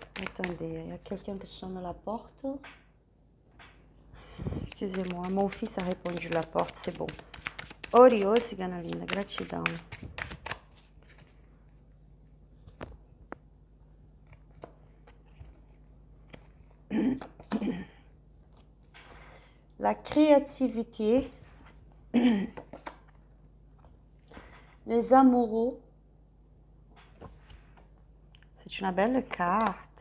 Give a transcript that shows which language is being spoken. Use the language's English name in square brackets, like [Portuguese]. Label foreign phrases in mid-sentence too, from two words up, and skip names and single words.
[French] Attendez, il y a quelqu'un qui sonne à la porte. Excusez-moi, mon fils a répondu à la porte, c'est bon. [Portuguese] Oriô, cigana linda, gratidão. [French] La créativité, les amoureux, c'est une belle carte.